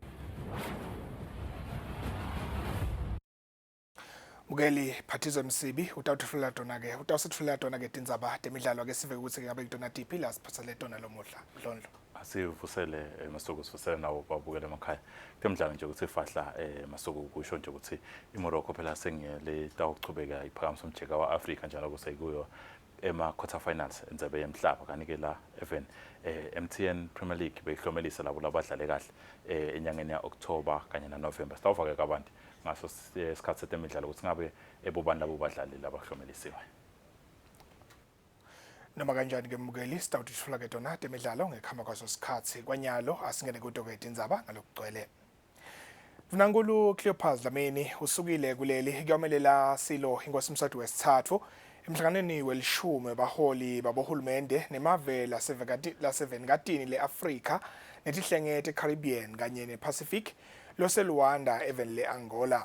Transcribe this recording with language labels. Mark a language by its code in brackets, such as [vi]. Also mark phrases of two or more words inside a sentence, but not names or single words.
[ss] Mugeli Phathizo Msibi utawuthulela tona ke Tindzaba temidlalo ke sive ukuthi ngabe kutona tipi la siphathele tona lomuhla Mdlondlo. Asivusele masuku sivusele nawo babukela emakhaya temidlalo nje ukuthi ifahla masuku kusho nje ukuthi iMorocco phela sengiyele tawuchubeka iphakamiso umjeka waAfrika njalo kusekuyo [en] quarter finals [ss] enzabe yemhlaba kanike la even MTN Premier League behlomelisa labo labadlale kahle enyangeni ya October kanye na November sitawufaka kabanti ngaso isikhathi setemidlalo ukuthi ngabe ebobani labo badlali labahlomelisiwe. Noma kanjani ke Mugeli sitawuthula ke tona temidlalo ngekhamba kwaso isikhathi kwanyalo asingene kuto ke Tindzaba ngalokugcwele. Ndvunankulu Cleopas Dlamini usukile kuleli kuyomelela silo inkosimsatu wesithathu emhlanganweni welishumi baholi babohulumende nemave lasevenikatini leAfrika netihlengete eCaribbean kanye nePacific loseluwanda eveni leAngola.